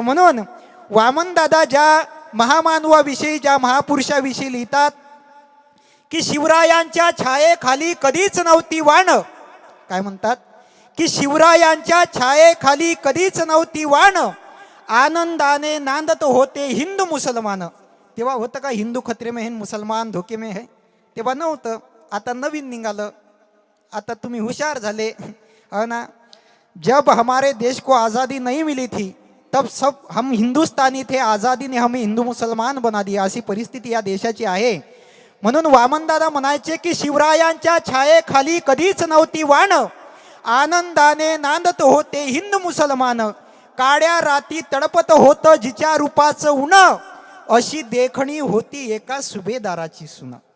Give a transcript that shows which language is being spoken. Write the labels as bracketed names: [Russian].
[Marathi] म्हणून वामन दादा ज्या महामानवाविषयी, ज्या महापुरुषाविषयी लिहितात की शिवरायांच्या छायेखाली कधीच नव्हती वाण, काय म्हणतात की शिवरायांच्या छायेखाली कधीच नव्हती वाण, आनंदाने नांदत होते हिंदू मुसलमान. तेव्हा होतं का [Hindi] हिंदू खतरे में है मुसलमान धोके में है? [Marathi] तेव्हा नव्हतं. आता नवीन निघालं. आता तुम्ही हुशार झाले हो ना. [Hindi] जब हमारे देश को आज़ादी नहीं मिली थी तब सब हम हिंदुस्तानी थे, आज़ादी ने हमें हिंदू मुसलमान बना दिया, [Marathi] अशी परिस्थिती या देशाची आहे. म्हणून वामनदादा म्हणायचे की शिवरायांच्या छायेखाली कधीच नव्हती वाण, आनंदाने नांदत होते हिंदू मुसलमान, काड्या राती तडपत होतं जिच्या रूपाचं उन, अशी देखणी होती एका सुभेदाराची सुन.